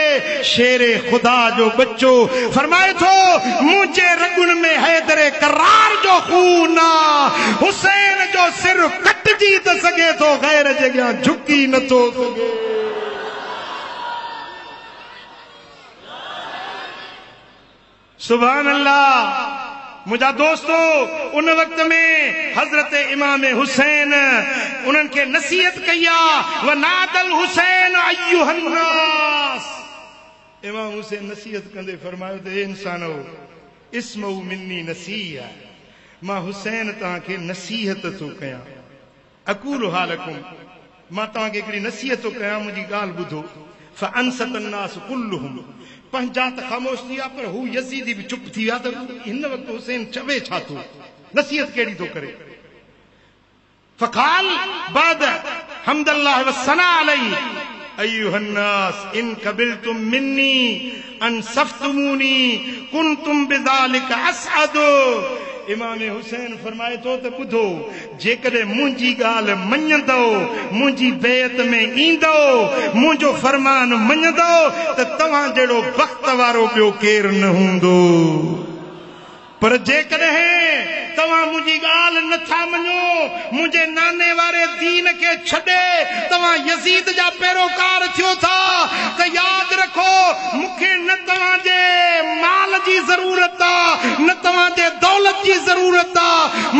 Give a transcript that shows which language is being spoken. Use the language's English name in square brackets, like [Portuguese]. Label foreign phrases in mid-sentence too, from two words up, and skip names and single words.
[Sindhi] शेरे खुदा जो बच्चो फरमाए थो मुंहिंजे रगुन में हैदरे करार जो खून आ, हुसैन जो सिर कटजी त सघे थो, गैर जे अॻियां झुकी नथो सघे। [Arabic] سبحان الله. [Sindhi] मुझा दोस्तों, उन वक्त में हजरत इमाम हुसैन उन्हनि खे नसीहत कई आहे, [Arabic] ونادى الحسين أيها الناس, [Sindhi] इमाम हुसैन नसीहत कंदे फरमायो त हे इंसानो [Arabic] اسمعوا مني نصيحة, [Sindhi] मां हुसैन तव्हांखे नसीहत थो कयां। [Arabic] أقول لكم, [Sindhi] मां तव्हांखे हिकिड़ी नसीहत थो कयां, मुंहिंजी ॻाल्हि ॿुधो। [Arabic] فأنصت الناس كلهم, [Sindhi] पंहिंजा त ख़ामोश थी विया, पर हू यज़ीदी बि चुप थी विया त हिन वक़्तु हुसैन चवे छा थो, नसीहत कहिड़ी थो करे। [Arabic] فقال بعد حمد الله وثناء عليه أيها الناس إن قبلتم مني أنصفتموني كنتم بذلك أسعد. [Sindhi] इमाम हुसैन फरमाए थो त ॿुधो, जेकॾहिं मुंहिंजी ॻाल्हि मञंदो, मुंहिंजी बेअत में ईंदो, मुंहिंजो फरमान मञंदो त तव्हां जहिड़ो बख़्त वारो ॿियो केरु न हूंदो। पर जेकॾहिं तव्हां मुंहिंजी ॻाल्हि नथा मञो, मुंहिंजे नाने वारे दीन खे छॾे तव्हां यज़ीद जा पैरोकार थियो था, त यादि रखो मूंखे न तव्हांजे माल जी ज़रूरत आहे, न तव्हांजे दौलत जी ज़रूरत आहे।